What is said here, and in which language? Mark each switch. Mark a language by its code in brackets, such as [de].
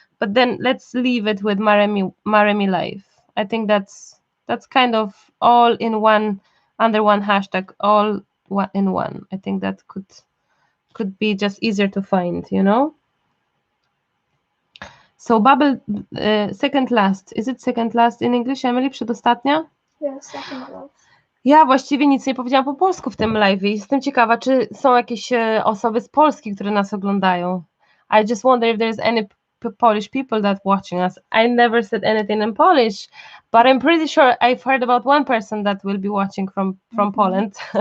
[en] But then let's leave it with Maremi Live. I think that's kind of all in one, under one hashtag, all in one. I think that could be just easier to find, you know. So bubble, second last. Is it second last in English, Emily? [pl] Przedostatnia? [en] Yeah, second last. [pl] Ja właściwie nic nie powiedziałam po polsku w tym live. Jestem ciekawa, czy są jakieś osoby z Polski, które nas oglądają. [en] I just wonder if there's any Polish people that watching us. I never said anything in Polish, but I'm pretty sure I've heard about one person that will be watching from Poland.